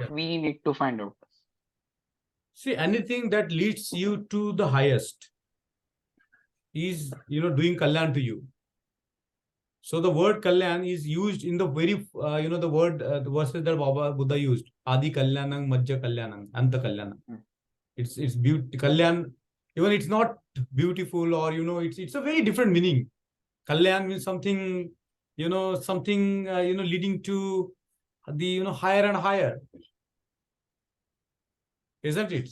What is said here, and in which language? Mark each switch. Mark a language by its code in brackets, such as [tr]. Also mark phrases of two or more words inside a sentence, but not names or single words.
[en] we need to find out? See, anything that leads you to the highest is, doing kalyan to you. So the word kalyan is used in the very, the verses that Baba Buddha used. [pi] Adi kalyanang, majja kalyanang, anta kalyanang. Hmm. [en] It's beauty, kalyan. Even it's not beautiful, or it's a very different meaning. Kalyan means something, leading to the higher and higher, isn't it?